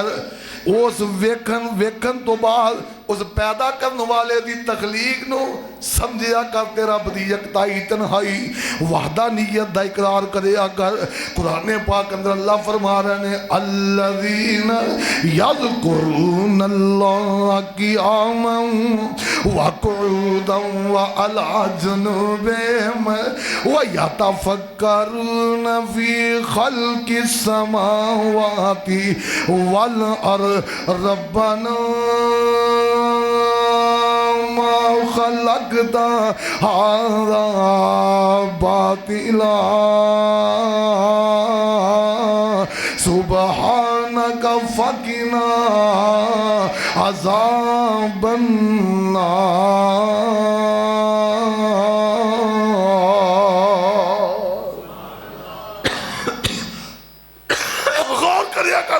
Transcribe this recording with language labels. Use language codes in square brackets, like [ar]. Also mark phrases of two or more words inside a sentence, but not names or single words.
[pa] اس ویکھن توں بعد اس پیدا کرنے والے دی تخلیق نوں سمجھیا کر، تیرا بدی یکتائی تنہائی وحدانیت دا اقرار کریا کر. قرآن پاک اندر اللہ فرما رہے نے [ar] الذين يذكرون الله قياما وقعودا وعلى جنوبهم ويتفكرون في خلق السماوات والأرض ربنا ما خلقت هذا باطلا سبحانك فقنا عذاب النار. [pa] غور کریا کر.